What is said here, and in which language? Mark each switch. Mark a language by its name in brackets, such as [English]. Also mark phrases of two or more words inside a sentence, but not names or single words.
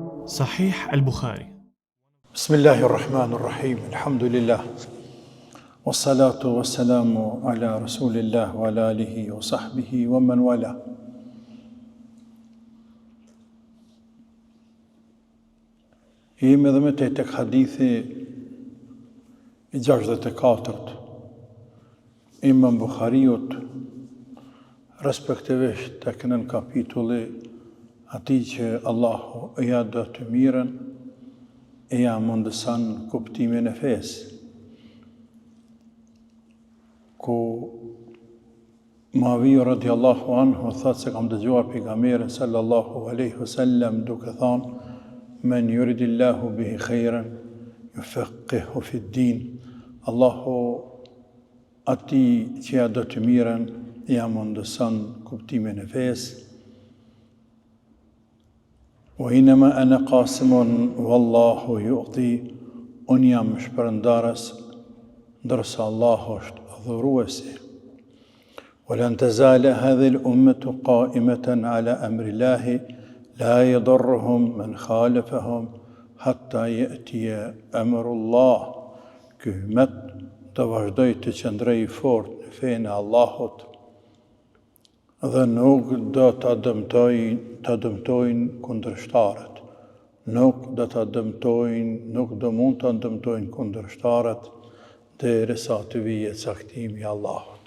[Arabic] Sahih al-Bukhari. بسم الله الرحمن الرحيم. الحمد لله. والصلاة والسلام على رسول الله وعلى آله وصحبه ومن والاه. [Albanian] Jemi dhe me tek hadithi i 64 Imam Bukhariut, respektivisht tek nën kapitulli ati që Allahu ja do të mirën e ja mundësan kuptimin e fesë, ku Muaviu [Arabic] رضي الله عنه [Albanian] thot se kam dëgjuar pejgamberin [Arabic] صلى الله عليه وسلم [Albanian] duke thonë: [Arabic] من يرد الله به خيرا يفقهه في الدين. [Albanian] Allahu ati që ja do të mirën ja mundësan kuptimin e fesë. [Arabic] وإنما أنا قاسم والله يعطي. [Albanian] Unë jam shpërndarës, ndërsa Allahu është dhuruesi. [Arabic] ولن تزال هذه الأمة قائمة على أمر الله لا يضرهم من خالفهم حتى يأتي أمر الله. [Albanian] Ky ummet të vazhdoj të qëndroj fort në fenë e Allahut dhe nuk do të dëmtojnë kundërshtarët. Nuk do mund të dëmtojnë kundërshtarët derisa të vijë caktimi i Allahut.